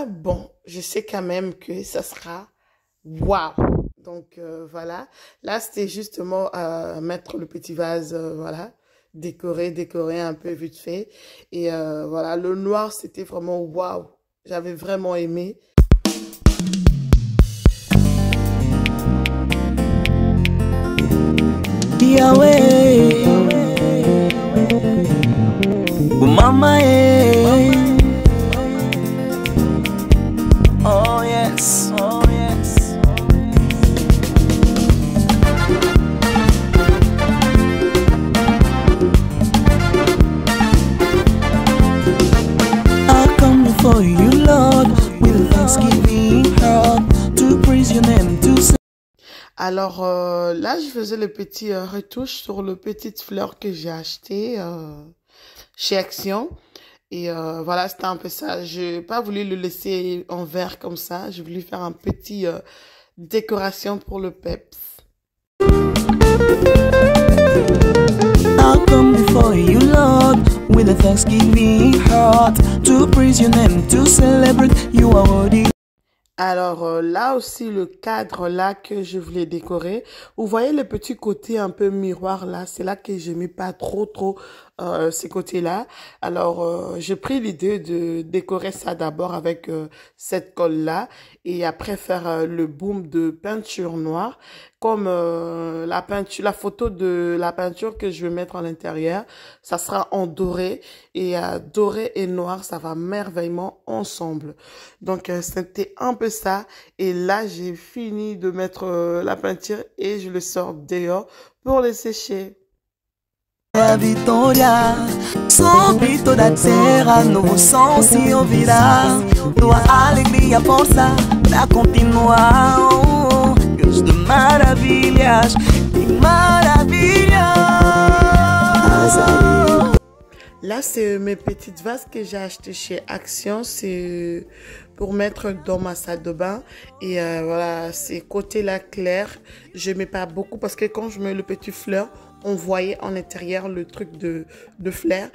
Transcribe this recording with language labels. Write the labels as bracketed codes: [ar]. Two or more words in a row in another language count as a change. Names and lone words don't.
[fr] Bon, je sais quand même que ça sera waouh. Donc voilà. Là, c'était justement mettre le petit vase, voilà, décorer un peu vite fait. Et voilà, le noir, c'était vraiment waouh. J'avais vraiment aimé. [en] Yahweh, oh mama, oh yes, oh yes. I come before you, Lord, with thanksgiving heart, to praise your name, to say. [fr] Alors là, je faisais le petit retouche sur le petite fleur que j'ai acheté chez Action. Et voilà, c'était un peu ça. Je n'ai pas voulu le laisser en verre comme ça. J'ai voulu faire un petit décoration pour le peps. [en] I'll come before you, Lord, with a thanksgiving heart, to praise your name, to celebrate. You are worthy. [fr] Alors là aussi, le cadre là que je voulais décorer, vous voyez le petit côté un peu miroir là, c'est là que je mets pas trop ces côtés-là. Alors j'ai pris l'idée de décorer ça d'abord avec cette colle-là et après faire le boom de peinture noire. Comme la photo de la peinture que je vais mettre à l'intérieur, ça sera en doré et doré et noir, ça va merveilleusement ensemble. Donc c'était un peu ça et là j'ai fini de mettre la peinture et je le sors dehors pour le sécher. [pt] A vitória sobre toda a terra, novo som se ouvirá, tua alegria, força pra continuar. Oh, Deus de maravilhas e maravilhas. [fr] Là, c'est mes petites vases que j'ai achetées chez Action. C'est pour mettre dans ma salle de bain. Et voilà, c'est côté là clair. Je mets pas beaucoup parce que quand je mets le petit fleur, on voyait en intérieur le truc de fleurs.